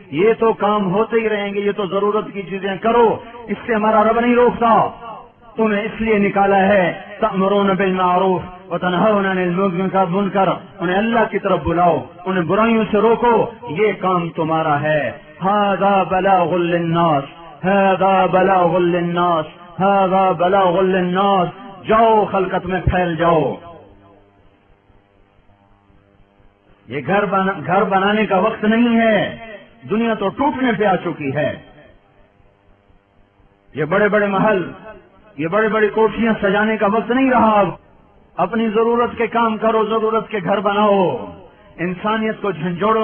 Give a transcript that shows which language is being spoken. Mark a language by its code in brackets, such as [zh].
[ur] یہ تو کام ہوتے ہی رہیں گے, یہ تو ضرورت کی چیزیں کرو, اس سے ہمارا رب نہیں روکتا. تمہیں اس لیے نکالا ہے [ar] تأمرون بالمعروف وتنہون عن المنکر, [ur] انہیں اللہ کی طرف بلاؤ, انہیں برائیوں سے روکو, یہ کام تمہارا ہے. [ar] ھذا بلاغ للناس, ھذا بلاغ للناس, ھذا بلاغ للناس. [ur] جاؤ خلقت میں پھیل جاؤ. یہ گھر بنانے کا وقت نہیں ہے, دنیا تو ٹوٹنے پہ آ چکی ہے. یہ بڑے بڑے محل, یہ بڑے بڑی کوٹھیاں سجانے کا وقت نہیں رہا. اپنی ضرورت کے کام کرو, ضرورت کے گھر بناؤ. انسانیت کو جھنجھوڑو.